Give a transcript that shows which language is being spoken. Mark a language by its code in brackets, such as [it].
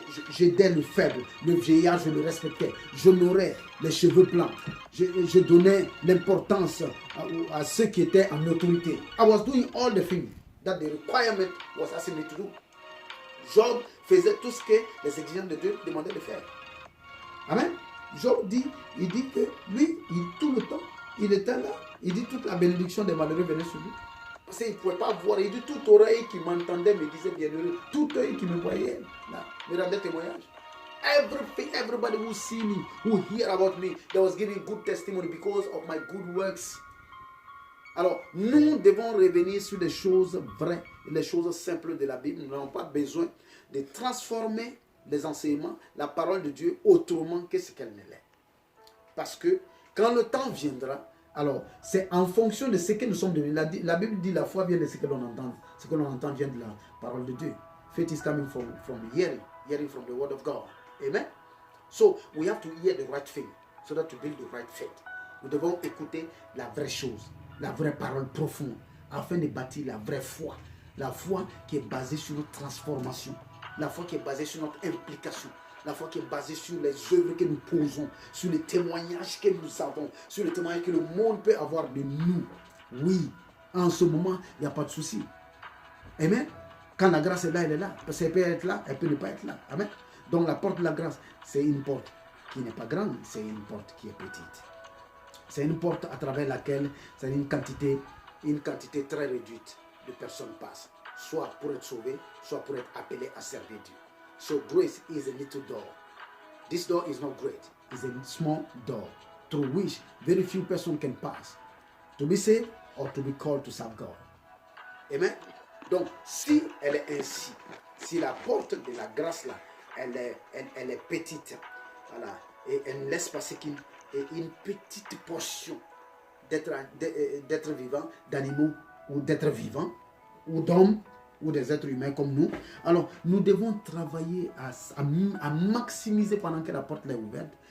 [fr] J'aidais le faible, le vieillard, je le respectais. J'honorais les cheveux blancs. Je donnais l'importance à ceux qui étaient en autorité. [en] I was doing all the things that the requirement was asking me to do. [fr] Job faisait tout ce que les exigences de Dieu demandaient de faire. Amen. Job dit, il dit que lui, tout le temps, il était là. Il dit toute la bénédiction des malheureux venait sur lui. Parce qu'il ne pouvait pas voir. Il dit toute oreille qui m'entendait me disait bienheureux. Toute oreille qui me voyait, là, me rendait témoignage. [en] Everybody who see me, who hear about me, they was giving good testimony because of my good works. [fr] Alors, nous devons revenir sur les choses vraies, les choses simples de la Bible. Nous n'avons pas besoin de transformer les enseignements, la parole de Dieu autrement que ce qu'elle ne l'est. Parce que quand le temps viendra, alors c'est en fonction de ce que nous sommes devenus. La Bible dit la foi vient de ce que l'on entend. Ce que l'on entend vient de la parole de Dieu. [en] Faith is coming from hearing from the word of God. Amen. So we have to hear the right thing so that to build the right faith. [fr] Nous devons écouter la vraie chose, la vraie parole profonde, afin de bâtir la vraie foi. La foi qui est basée sur notre transformation. La foi qui est basée sur notre implication. La foi qui est basée sur les œuvres que nous posons, sur les témoignages que nous avons, sur les témoignages que le monde peut avoir de nous. Oui, en ce moment, il n'y a pas de souci. Amen. Quand la grâce est là, elle est là. Parce qu'elle peut être là, elle peut ne pas être là. Amen. Donc la porte de la grâce, c'est une porte qui n'est pas grande, c'est une porte qui est petite. C'est une porte à travers laquelle c'est une quantité très réduite de personnes passent. Soit pour être sauvées, soit pour être appelées à servir Dieu. [en] So grace is a little door. This door is not great. It's a small door through which very few persons can pass to be saved or to be called to serve God. Amen. [fr] Donc, si elle est ainsi, si la porte de la grâce là, elle est petite, voilà, et elle ne laisse passer qu'une petite portion d'être vivant, d'animaux ou d'être vivants, ou d'hommes, ou des êtres humains comme nous, alors nous devons travailler à maximiser pendant que la porte est ouverte.